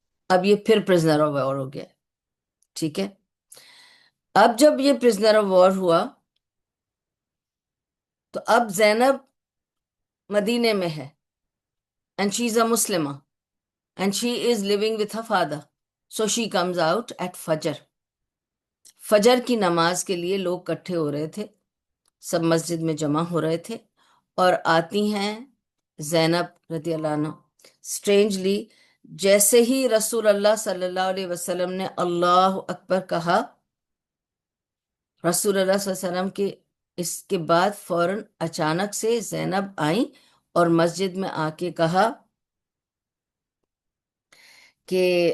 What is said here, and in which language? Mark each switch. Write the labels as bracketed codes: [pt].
[ur] اب یہ پھر پرزنر آف وار ہو گیا. ٹھیک ہے. اب جب یہ پرزنر آف وار ہوا تو اب زینب مدینے میں ہے [en] And she is a مسلمہ and she is living with her father. So she comes out at Fajr. [ur] فجر کی نماز کے لیے لوگ کٹھے ہو رہے تھے، سب مسجد میں جمع ہو رہے تھے، اور آتی ہیں زینب رضی اللہ عنہ. اسٹرینجلی جیسے ہی رسول اللہ صلی اللہ علیہ وسلم نے اللہ اکبر کہا، رسول اللہ صلی اللہ علیہ وسلم کے اس کے بعد فوراً اچانک سے زینب آئیں اور مسجد میں آ کے کہا کہ